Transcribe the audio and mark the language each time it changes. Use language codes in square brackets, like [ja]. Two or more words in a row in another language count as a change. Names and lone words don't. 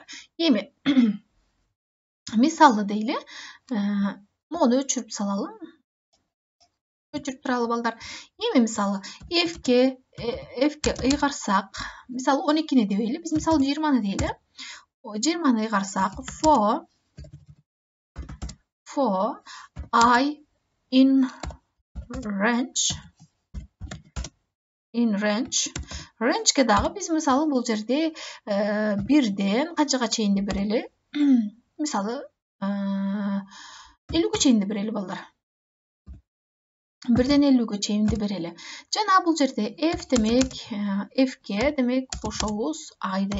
[ky] Эми мисалды дейли. Мону өчүрүп салалы. Өчүрүп туралы балдар. Эми мисалы F'ке ыйгарсак, мисалы 12-ни дебейли, биз мисалы 20-ны дейли. 20-ны ыйгарсак, [en] for I in range. [ky] Range'ке дагы биз мисалы бул жерде 1ден канчага чейинди берели? Мисалы 50ге чейинди берели балдар. 1ден 50ге чейинди берели. Жана бул жерде F демек F'ке демек кошобуз I-ды.